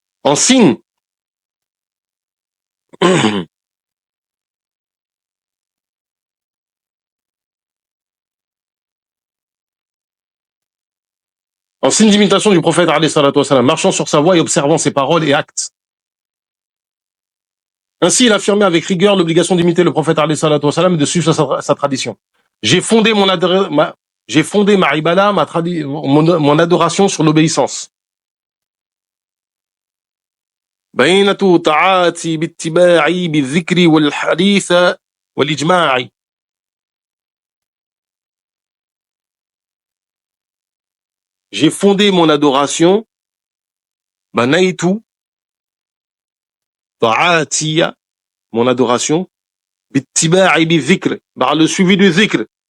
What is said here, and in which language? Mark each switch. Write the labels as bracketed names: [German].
[French] En signe en signe d'imitation du prophète alayhi salatu wassalam, marchant sur sa voie et observant ses paroles et actes. Ainsi, il affirmait avec rigueur l'obligation d'imiter le prophète alayhi salatu wassalam et de suivre sa tradition. J'ai fondé ma ibada, mon adoration sur l'obéissance. [Arabic] بينة طاعاتي باتباعي بالذكر والحديث والإجماع. [French] J'ai fondé mon adoration, [Arabic] banaitu ta'atiya, [French] mon adoration, [Arabic] bittiba'i bizikr, [French] par le suivi du zikr.